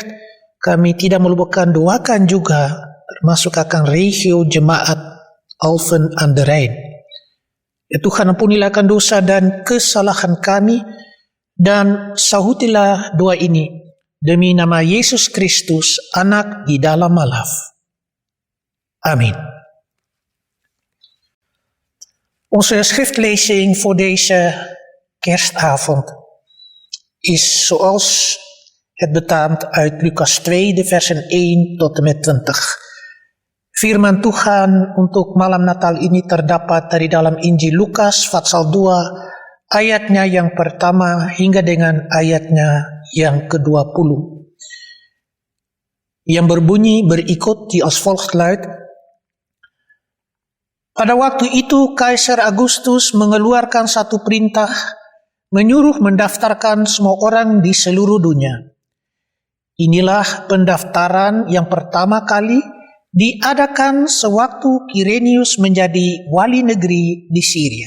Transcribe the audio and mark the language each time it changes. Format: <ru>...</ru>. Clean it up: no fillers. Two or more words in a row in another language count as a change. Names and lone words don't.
<id>Kami tidak melupakan doakan juga, termasuk akan regio jemaat Alphen aan de Rijn. Ya Tuhan, ampunilah akan dosa dan kesalahan kami, dan sahutilah doa ini demi nama Yesus Kristus, Anak di dalam Allah. Amin.</id> <nl>Onze schriftlezing voor deze kerstavond is zoals het betaamt uit Lucas 2, de versen 1 tot en met 20.</nl> <id>Firman Tuhan untuk malam Natal ini terdapat dari dalam Injil Lukas pasal 2, ayatnya yang pertama hingga dengan ayatnya yang ke-20. Yang berbunyi berikut di</id> <nl>als volgt luidt.</nl> <id>Pada waktu itu Kaisar Agustus mengeluarkan satu perintah, menyuruh mendaftarkan semua orang di seluruh dunia. Inilah pendaftaran yang pertama kali diadakan sewaktu Kirenius menjadi wali negeri di Syria.</id>